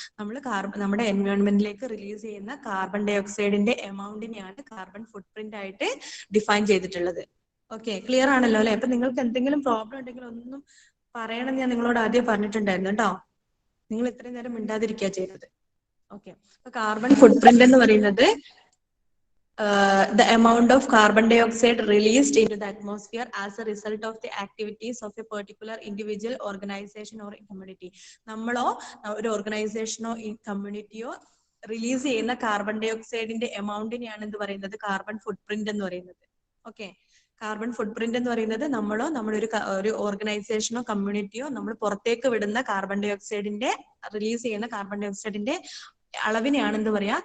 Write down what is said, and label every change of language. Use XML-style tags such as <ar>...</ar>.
<ml>നമ്മൾ നമ്മുടെ എൻവയോൺമെന്റിലേക്ക് റിലീസ് ചെയ്യുന്ന കാർബൺ ഡൈ ഓക്സൈഡിന്റെ എമൗണ്ടിനെയാണ് കാർബൺ ഫുട് പ്രിന്റ് ആയിട്ട് ഡിഫൈൻ ചെയ്തിട്ടുള്ളത്. ഓക്കെ, ക്ലിയർ ആണല്ലോ അല്ലെ? അപ്പൊ നിങ്ങൾക്ക് എന്തെങ്കിലും പ്രോബ്ലം ഉണ്ടെങ്കിൽ ഒന്നും പറയണം, ഞാൻ നിങ്ങളോട് ആദ്യം പറഞ്ഞിട്ടുണ്ടായിരുന്നു കേട്ടോ. നിങ്ങൾ ഇത്രയും നേരം മിണ്ടാതിരിക്കുക ചെയ്തത്. ഓക്കെ, അപ്പൊ കാർബൺ ഫുട് പ്രിന്റ് എന്ന് പറയുന്നത്</ml> <en>the amount of carbon dioxide released into the atmosphere as a result of the activities of a particular individual, organization or community.</en> <ml>നമ്മളോ ഒരു ഓർഗനൈസേഷനോ കമ്മ്യൂണിറ്റിയോ റിലീസ് ചെയ്യുന്ന കാർബൺ ഡൈ ഓക്സൈഡിന്റെ എമൗണ്ടിനെയാണ് എന്ത് പറയുന്നത്? കാർബൺ ഫുട് പ്രിന്റ് എന്ന് പറയുന്നത്. ഓക്കെ, കാർബൺ ഫുട് print എന്ന് പറയുന്നത് നമ്മളോ ഒരു ഓർഗനൈസേഷനോ കമ്മ്യൂണിറ്റിയോ നമ്മൾ പുറത്തേക്ക് വിടുന്ന കാർബൺ ഡൈ ഓക്സൈഡിന്റെ റിലീസ് ചെയ്യുന്ന കാർബൺ ഡൈ ഓക്സൈഡിന്റെ അളവിനെയാണ് എന്ത് പറയാ?</ml>